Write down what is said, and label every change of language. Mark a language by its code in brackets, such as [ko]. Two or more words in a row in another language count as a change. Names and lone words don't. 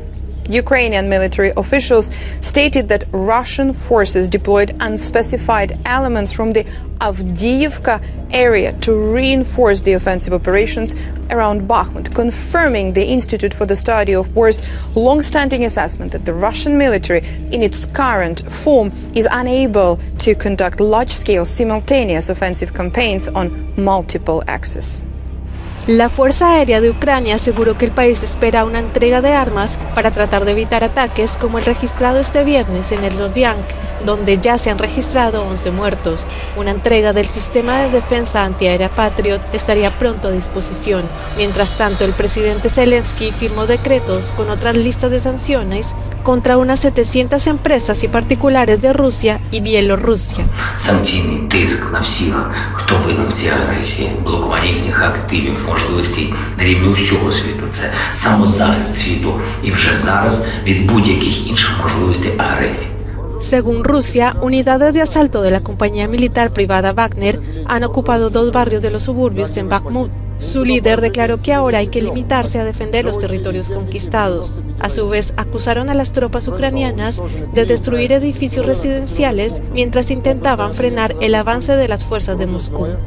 [en] Ukrainian military officials stated that Russian forces deployed unspecified elements from the Avdiivka area to reinforce the offensive operations around Bakhmut, confirming the Institute for the Study of War's long-standing assessment that the Russian military, in its current form, is unable to conduct large-scale simultaneous offensive campaigns on multiple axes. [es] La Fuerza Aérea de Ucrania aseguró que el país espera una entrega de armas para tratar de evitar ataques como el registrado este viernes en el Lviv, donde ya se han registrado 11 muertos. Una entrega del sistema de defensa antiaérea Patriot estaría pronto a disposición. Mientras tanto, el presidente Zelensky firmó decretos con otras listas de sanciones contra unas 700 empresas y particulares de Rusia y Bielorrusia. [uk] Санкційний тиск на всіх, хто винен в цій агресії, блокування їхніх активів, можливостей на рівні усього світу. Це самозахист світу і вже зараз від будь-яких інших можливостей агресії. [es] Según Rusia, unidades de asalto de la compañía militar privada Wagner han ocupado 2 barrios de los suburbios en Bakhmut. Su líder declaró que ahora hay que limitarse a defender los territorios conquistados. A su vez, acusaron a las tropas ucranianas de destruir edificios residenciales mientras intentaban frenar el avance de las fuerzas de Moscú.